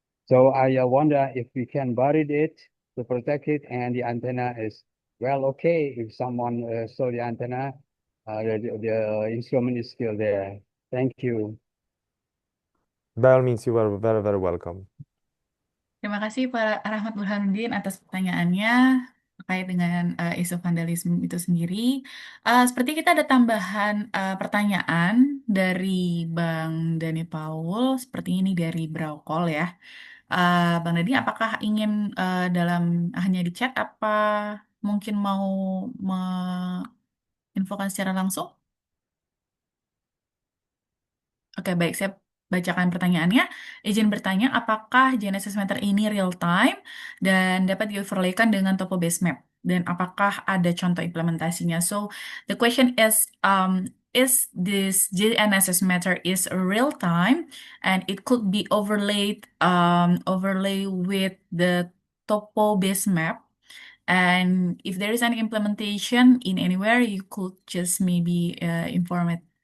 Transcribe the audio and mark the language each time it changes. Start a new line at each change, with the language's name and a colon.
English: So I wonder if we can bury it to protect it, and the antenna is well okay. If someone saw the antenna, the instrument is still there. Thank you. By all means, you are very, very welcome.
Indonesian: Terima kasih Pak Rahmat Burhanuddin atas pertanyaannya terkait dengan isu vandalisme itu sendiri. Seperti kita ada tambahan pertanyaan dari Bang Dani Paul, seperti ini dari Browcall ya. Bang Dani, apakah ingin hanya di chat, apa mungkin mau menginfokan secara langsung? Oke, baik. Saya bacakan pertanyaannya. Izin bertanya, apakah GNSS meter ini real time dan dapat di-overlaykan dengan topo base map? Dan apakah ada contoh implementasinya?
English: So, the question is this GNSS meter is real time and it could be overlaid with the topo base map? And if there is any implementation in anywhere, you could just maybe inform it.